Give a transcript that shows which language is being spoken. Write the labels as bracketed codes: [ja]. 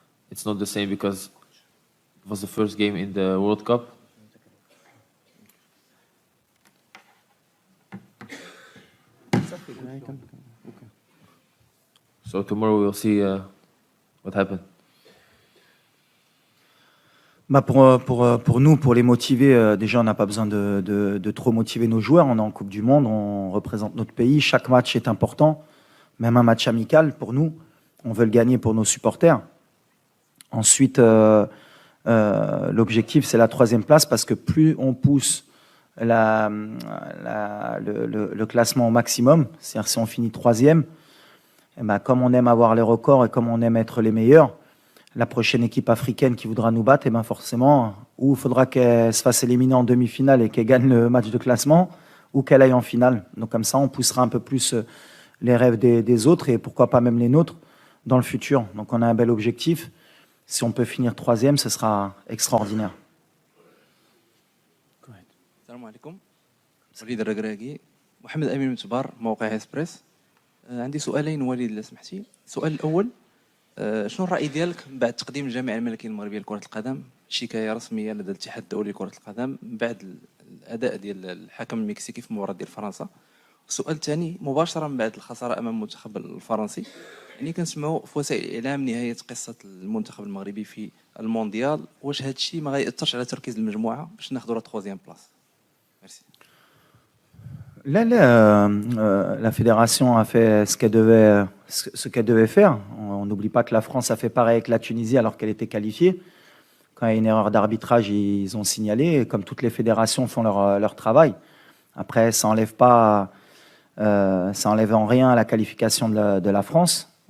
[en] It's not the same because it was the first game in the World Cup. So tomorrow we'll see what happened. [fr] Bah pour nous, pour les motiver, déjà on n'a pas besoin de trop motiver nos joueurs. On est en Coupe du Monde, on représente notre pays. Chaque match est important, même un match amical pour nous. On veut le gagner pour nos supporters. Ensuite, l'objectif c'est la troisième place parce que plus on pousse le classement au maximum, c'est-à-dire si on finit troisième, et ben, comme on aime avoir les records et comme on aime être les meilleurs, la prochaine équipe africaine qui voudra nous battre, et ben forcément, ou il faudra qu'elle se fasse éliminer en demi-finale et qu'elle gagne le match de classement, ou qu'elle aille en finale. Donc comme ça, on poussera un peu plus les rêves des autres et pourquoi pas même les nôtres dans le futur. Donc on a un bel objectif. Si on peut finir troisième, ce sera extraordinaire. [ar] السلام عليكم. وليد الركراكي. محمد أمين متبار، موقع إسبريس. عندي سؤالين وليد لو سمحتي. السؤال الأول، شنو الرأي ديالك بعد تقديم الجامعة الملكية المغربية لكرة القدم شكاية رسمية لدى الاتحاد الدولي لكرة القدم بعد الأداء ديال الحكم المكسيكي في مباراة ديال فرنسا؟ السؤال الثاني مباشرة من بعد الخسارة أمام المنتخب الفرنسي، يعني كنسمعوا في وسائل الإعلام نهاية قصة المنتخب المغربي في المونديال، واش هذا الشيء ما غيأثرش على تركيز المجموعة باش ناخذوا [fr] لا تخوازيام بلاص؟ [ar] ميرسي. [fr] La fédération a fait ce qu'elle devait faire. On n'oublie pas que la France a fait pareil avec la Tunisie alors qu'elle était qualifiée. Quand il y a une erreur d'arbitrage, ils ont signalé, comme toutes les fédérations font leur travail. Après, ça enlève en rien la qualification de la France.